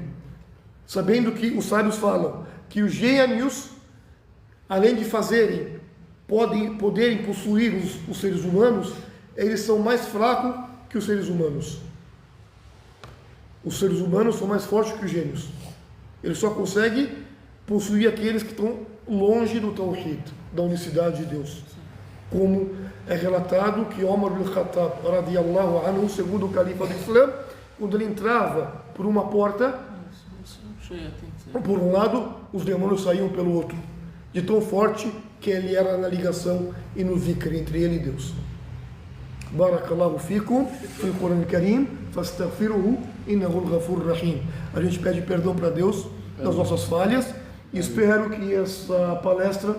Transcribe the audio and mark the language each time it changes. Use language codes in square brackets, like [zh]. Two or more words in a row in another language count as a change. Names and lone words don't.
[pt] Sabendo que os sábios falam que os gênios, além de poderem possuir os seres humanos, eles são mais fracos que os seres humanos. Os seres humanos são mais fortes que os gênios. Ele só consegue possuir aqueles que estão longe do Tawhid, da unicidade de Deus. Como é relatado que Omar ibn Khattab, [ar] رضي الله عنه, [pt] o segundo califa do Islã, quando ele entrava por uma porta, por um lado, os demônios saíam pelo outro, de tão forte que ele era na ligação e no zikr entre ele e Deus. [ar] بارك الله فيكم، في القرآن الكريم، فاستغفروه، إنه الغفور الرحيم. [pt] A gente pede perdão para Deus das nossas falhas e espero que essa palestra